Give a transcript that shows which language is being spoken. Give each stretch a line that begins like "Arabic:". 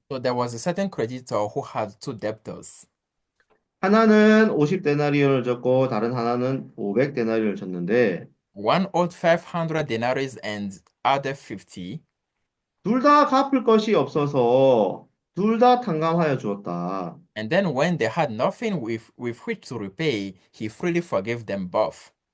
English: so there was a certain creditor who had two debtors.
Korean: 하나는 50데나리온을 줬고 다른 하나는 500데나리온을 줬는데
English: One owed 500 denaries and other 50.
Korean: 둘 다 갚을 것이 없어서 둘 다 탕감하여 주었다.
English: And then when they had nothing with which to repay, he freely forgave them both.